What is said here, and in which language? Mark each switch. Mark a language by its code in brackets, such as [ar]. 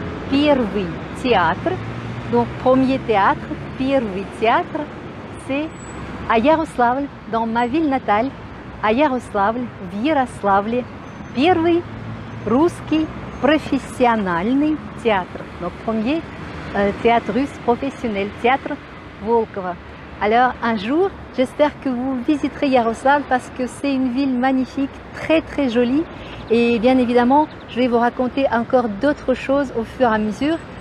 [ru] Первый [fr] théâtre. Donc, premier théâtre. [ru] Первый [fr] théâtre, c'est à Ярославль, dans ma ville natale. [ru] À Ярославль, в Ярославле. Первый русский профессиональный théâtre. [fr] Donc, premier théâtre russe professionnel. Théâtre Volkova. Alors, un jour, j'espère que vous visiterez Yaroslavl parce que c'est une ville magnifique, très jolie. Et bien évidemment, je vais vous raconter encore d'autres choses au fur et à mesure.